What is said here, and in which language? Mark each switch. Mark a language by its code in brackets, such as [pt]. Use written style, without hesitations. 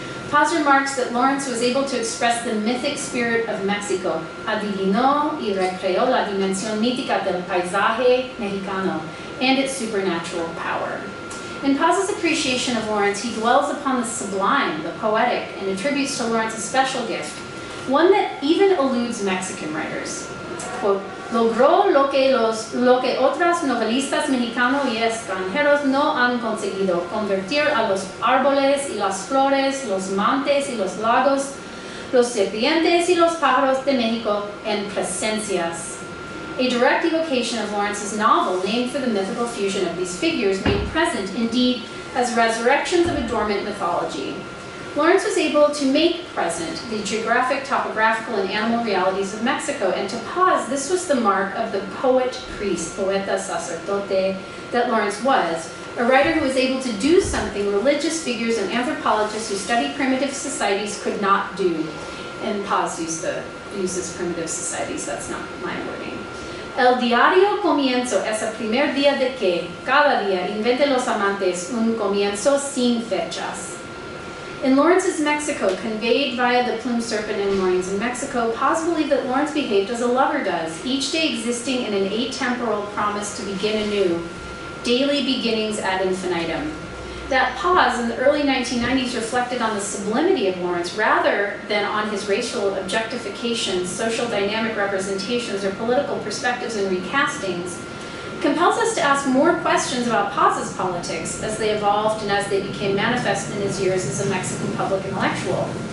[en] Paz remarks that Lawrence was able to express the mythic spirit of Mexico, [es] adivinó y recreó la dimensión mítica del paisaje mexicano [en] and its supernatural power. In Paz's appreciation of Lawrence, he dwells upon the sublime, the poetic, and attributes to Lawrence a special gift, one that even eludes Mexican writers. Quote, [es] logró lo que otras novelistas mexicanos y extranjeros no han conseguido, convertir a los árboles y las flores, los montes y los lagos, los serpientes y los pájaros de México en presencias. [en] A direct evocation of Lawrence's novel, named for the mythical fusion of these figures, made present, indeed, as resurrections of a dormant mythology. Lawrence was able to make present the geographic, topographical, and animal realities of Mexico, and to Paz, this was the mark of the poet-priest, [es] poeta sacerdote, [en] that Lawrence was, a writer who was able to do something religious figures and anthropologists who study primitive societies could not do. And Paz uses primitive societies, that's not my wording. [es] El diario comienzo es el primer día de que, cada día, inventen los amantes un comienzo sin fechas. [en] In Lawrence's Mexico, conveyed via the plumed serpent and moorings in Mexico, Paz believed that Lawrence behaved as a lover does, each day existing in an atemporal promise to begin anew, daily beginnings ad infinitum. That Paz in the early 1990s reflected on the sublimity of Lawrence rather than on his racial objectifications, social dynamic representations, or political perspectives and recastings, compels us to ask more questions about Paz's politics as they evolved and as they became manifest in his years as a Mexican public intellectual.